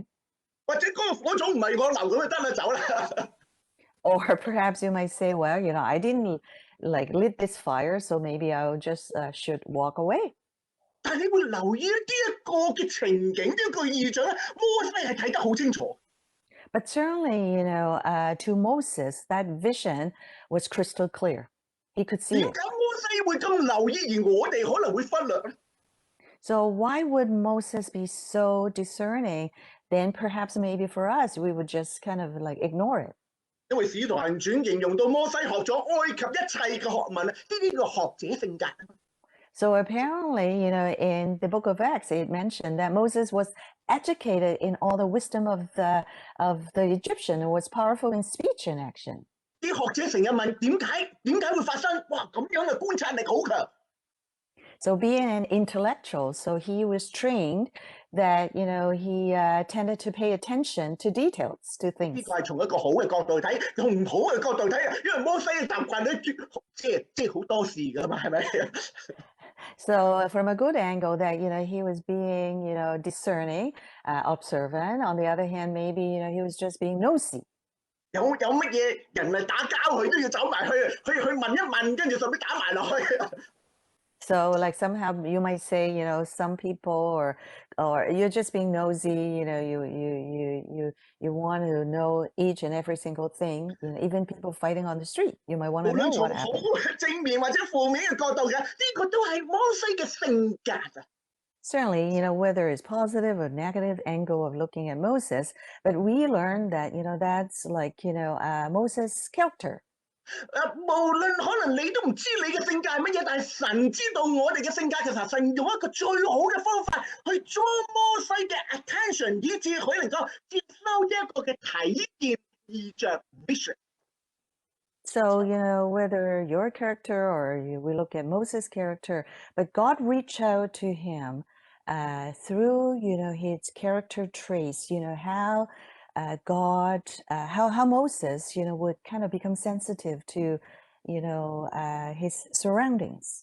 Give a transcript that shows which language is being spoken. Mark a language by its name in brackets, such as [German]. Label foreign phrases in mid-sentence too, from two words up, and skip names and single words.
[Cantonese] 或者嗰個火種唔係我留咁就得啦，走啦。 [English] Or perhaps you might say, well, I didn't like lit this fire, so maybe I'll just should walk away. [Cantonese] 但係你會留意呢一個嘅情景，呢一個異象咧，摩西係睇得好清楚。 [English] But certainly, to Moses, that vision was crystal clear. He could see [Cantonese] 點 [English] it. [Cantonese] 解摩西會咁留意，而我哋可能會忽略咧？ [English] So why would Moses be so discerning? Then perhaps maybe for us, we would just kind of like ignore it. [Cantonese] 因為《使徒行傳》形容到摩西學咗埃及一切嘅學問，呢啲叫學者性格。 [English] So apparently, in the book of Acts, it mentioned that Moses was educated in all the wisdom of the Egyptian and was powerful in speech and action. [Cantonese] 啲學者成日問點解會發生？哇，咁樣嘅觀察力好強。 [English] So being an intellectual, so he was trained that, he tended to pay attention to details, to [Cantonese] 呢 [English] things. [Cantonese] 個係從一個好嘅角度睇，從唔好嘅角度睇，因為摩西嘅習慣咧，即係好多事㗎嘛，係咪？ [English] So from a good angle that, he was being, discerning, observant. On the other hand, maybe, he was just being nosy. [Cantonese] 有乜嘢人嚟打交，佢都要走埋去問一問，跟住順便打埋落去。 [English] So like somehow you might say, some people or you're just being nosy, you want to know each and every single thing, even people fighting on the street, you might want to [Cantonese] 無 [English] know [Cantonese] 論從 [English] what [Cantonese] 好 [English] happened. [Cantonese] 正面或者負面嘅角度嘅，呢個都係摩西嘅性格啊。 [English] Certainly, whether it's positive or negative angle of looking at Moses, but we learned that, that's like, Moses' character. [Cantonese] 無論可能你都唔知你嘅性格係乜嘢，但係神知道我哋嘅性格。其實神用一個最好嘅方法去抓摩西嘅 attention， 以致佢能夠接收一個嘅睇見異象 vision。 [English] So, whether your character or we look at Moses' character, but God reached out to him through, his character traits, how God, how Moses, would kind of become sensitive to, his surroundings.